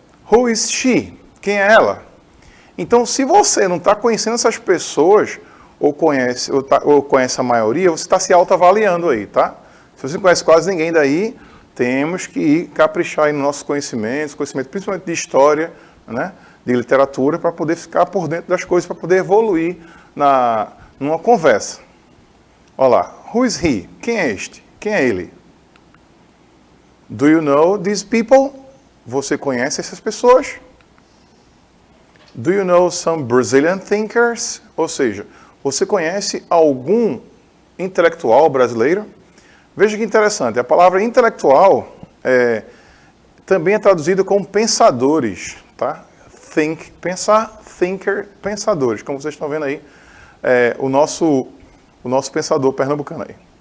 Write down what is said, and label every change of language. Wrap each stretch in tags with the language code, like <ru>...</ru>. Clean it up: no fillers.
<en>Who is she?</en> <pt>Quem é ela? Então, se você não está conhecendo essas pessoas, ou conhece a maioria, você está se autoavaliando aí, tá? Se você não conhece quase ninguém daí, temos que caprichar aí nos nossos conhecimentos, conhecimento principalmente de história, né, de literatura, para poder ficar por dentro das coisas, para poder evoluir numa conversa. Olha lá,</pt> <en>who is he?</en> <pt>Quem é este? Quem é ele?</pt> <en>Do you know these people?</en> <pt>Você conhece essas pessoas?</pt> <en>Do you know some Brazilian thinkers?</en> <pt>Ou seja, você conhece algum intelectual brasileiro? Veja que interessante, a palavra intelectual também é traduzida como pensadores, tá? Think, pensar, thinker, pensadores, como vocês estão vendo aí, o nosso pensador pernambucano aí.</pt>